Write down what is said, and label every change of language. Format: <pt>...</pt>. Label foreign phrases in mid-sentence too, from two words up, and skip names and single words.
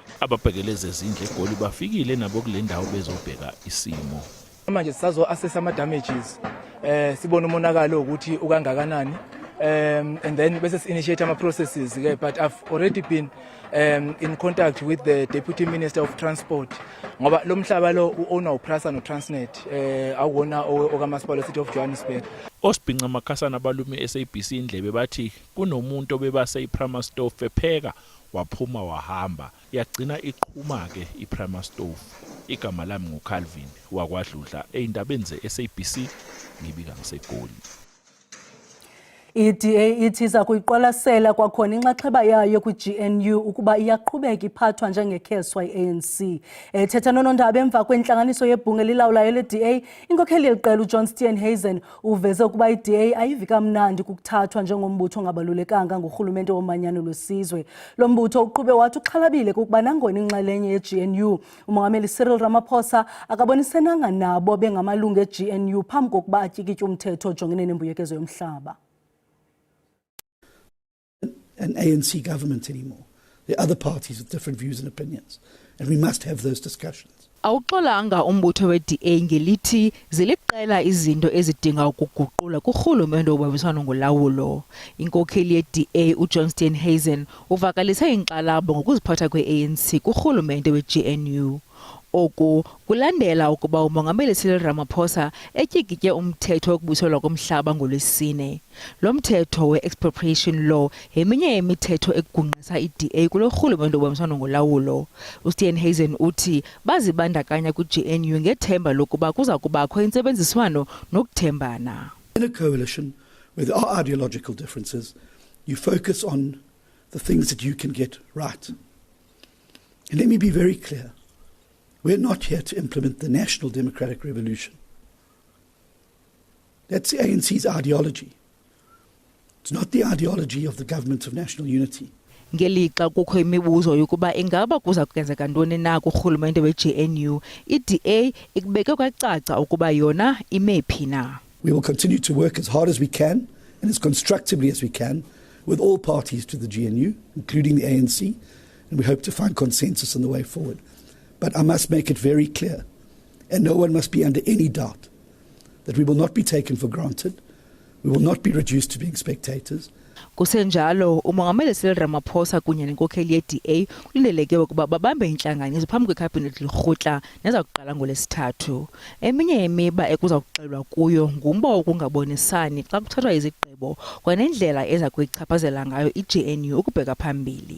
<zu>Ababhekeleze izindlu eGoli bafikile nabo kule ndawo bezobheka isimo. Manje sisazo assess ama damages sibona umonakalo ukuthi ukangakanani</zu> <en>and then</en> <zu>bese initiate ama processes ke,</zu> <en>but I've already been in contact with the Deputy Minister of Transport</en> <zu>ngoba lo mhlaba lo uowner uPrasa no Transnet awona okamasipala</zu> <en>City of Johannesburg.</en> <zu>Osibhinqa makhasana abalume SABC indlebe bathi kunomuntu obebase iPrima Stove epheka waphuma wahamba yagcina iqhuma ke iPrima Stove. Igama lami nguCalvin wakwaDludla eindabeni zeSABC ngibika ngiseGoli.</zu> <xh>iDA ithi iza kuyiqwalasela kwakhona inxaxheba yayo kwi-GNU ukuba iyaqhubeka iphathwa njengekheswa i-ANC. Ethetha nonondaba emva kwentlanganiso yebhunga elilawulayo le-DA, inkokheli yeliqela uJohn Steenhuisen uveze ukuba iDA ayivi kamnandi kukuthathwa njengombutho ongabalulekanga ngurhulumente womanyano lwesizwe. Lo mbutho uqhube wathi uxhalabile kukuba nangona inxalenye ye-GNU umongameli Cyril Ramaphosa akabonisenanga nabo bengamalungu e-GNU phambi kokuba atyikitye umthetho ojongene nembuyekezo yomhlaba.</xh> <en>An ANC government anymore. There are other parties with different views and opinions, and we must have those discussions.</en> <xh>Awuxolanga umbutho we-DA ngelithi ziliqela izinto ezidinga ukuguqula kurhulumente obambisana ngolawulo. Inkokheli ye-DA uJohn Steenhuisen uvakalise inkxalabo ngokuziphatha kwe-ANC kurhulumente we-GNU. Oku kulandela ukuba umongameli Cyril Ramaphosa etyikitye umthetho wokubuyiselwa komhlaba ngolwesine. Lo mthetho we-</xh> <en>expropriation law</en> <xh>yeminye yemithetho ekugungqisa iDA kulo rhulumente obambisana ngolawulo. uSteenhuisen uthi bazibandakanya kwi-GNU ngethemba lokuba kuza kubakho intsebenziswano nokuthembana.</xh> <en>In a coalition where there are ideological differences, you focus on the things that you can get right. And let me be very clear. We're not here to implement the National Democratic Revolution. That's the ANC's ideology. It's not the ideology of the Government of National Unity.</en> <xh>Ngelixa kukho imibuzo yokuba ingaba kuza kwenzeka ntoni na kurhulumente we-GNU, iDA ikubeke kwacaca ukuba yona imephi na.</xh> <en>We will continue to work as hard as we can and as constructively as we can with all parties to the GNU, including the ANC, and we hope to find consensus on the way forward. But I must make it very clear, and no one must be under any doubt, that we will not be taken for granted, we will not be reduced to being spectators.</en> <xh>Kusenjalo, umongameli Cyril Ramaphosa kunye nenkokheli ye-DA kulindeleke ukuba babambe intlanganiso phambi kwekhabhinethi lirhutla neza kuqala ngolesithathu. Eminye yemiba ekuza kuxelwa kuyo ngumba wokungabonisani xa kuthathwa izigqibo kwanendlela eza kuyichaphazela ngayo i-GNU ukubheka phambili.</xh>